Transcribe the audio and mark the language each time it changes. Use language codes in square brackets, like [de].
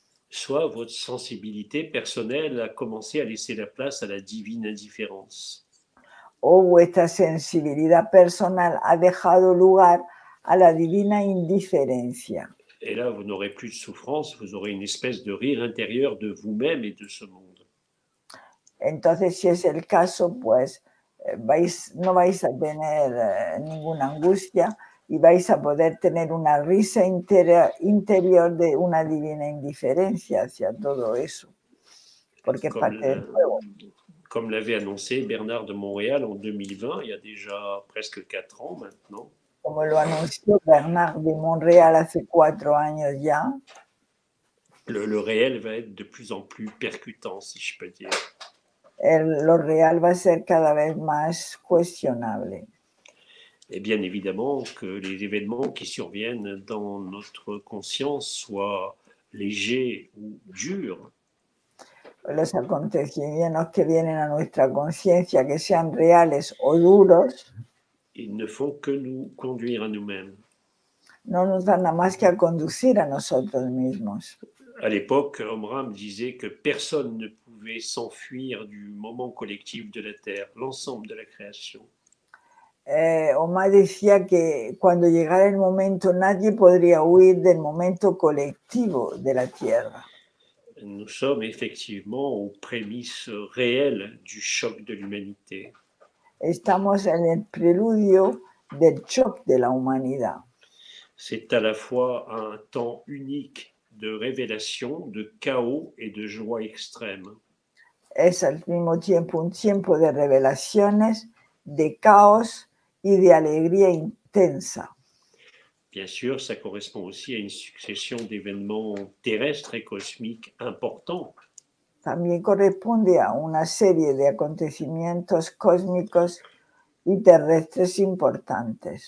[fr] soit votre sensibilité personnelle a commencé à laisser la place à la divine indifférence. [es] o vuestra sensibilidad personal ha dejado lugar a la divina indiferencia. [fr] Et là, vous n'aurez plus de souffrance, vous aurez une espèce de rire intérieur de vous-même et de ce monde. [es] Entonces, si es el caso, pues no vais a tener ninguna angustia y vais a poder tener una risa interior de una divina indiferencia hacia todo eso, porque es parte del juego. [fr] Comme l'avait annoncé Bernard de Montréal en 2020, il y a déjà presque 4 ans maintenant. [es] Como lo anunció Bernard de Montréal hace 4 años ya, [fr] le réel va être de plus en plus percutant, si je peux dire. [es] Lo real va a ser cada vez más cuestionable. [fr] Et bien évidemment que les événements qui surviennent dans notre conscience soient légers ou durs. [es] Los acontecimientos que vienen a nuestra conciencia, que sean reales o duros, [fr] ils ne font que nous conduire à nous-mêmes. [es] No nos dan nada más que a conducir a nosotros mismos. [fr] À l'époque, Omram disait que personne ne pouvait s'enfuir du moment collectif de la Terre, l'ensemble de la création. [es] Omar decía que cuando llegara el momento nadie podría huir del momento colectivo de la Tierra. [fr] Nous sommes effectivement aux prémices réelles du choc de l'humanité. [es] Estamos en el preludio del shock de la humanidad. [fr] C'est à la fois un temps unique de révélation, de chaos et de joie extrême. [es] Es al mismo tiempo un tiempo de revelaciones, de caos y de alegría intensa. [fr] Bien sûr, ça correspond aussi à une succession d'événements terrestres et cosmiques importants. [es] También corresponde a una serie de acontecimientos cósmicos y terrestres importantes.